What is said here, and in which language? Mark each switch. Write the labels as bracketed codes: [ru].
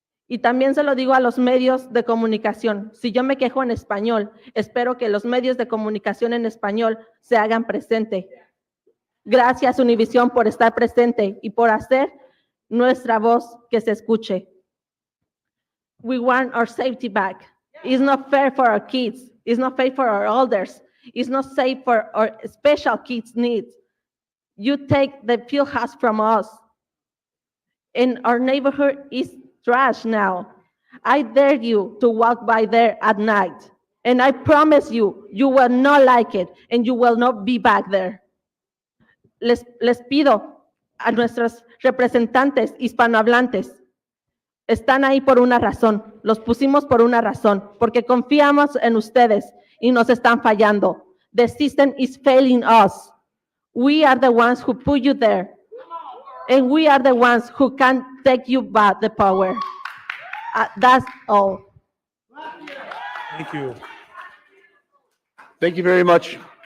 [es] Y también se lo digo a los medios de comunicación. Si yo me quejo en español, espero que los medios de comunicación en español se hagan presente. Gracias, Univisión, por estar presente y por hacer nuestra voz que se escuche. [en] We want our safety back. It's not fair for our kids. It's not fair for our elders. It's not safe for our special kids' needs. You take the field house from us. And our neighborhood is trash now. I dare you to walk by there at night. And I promise you, you will not like it and you will not be back there. [es] Les pido a nuestros representantes hispanohablantes, están ahí por una razón, los pusimos por una razón, porque confiamos en ustedes y nos están fallando. [en] The system is failing us. We are the ones who put you there. And we are the ones who can take you back the power. That's all. Thank you. Thank you very much.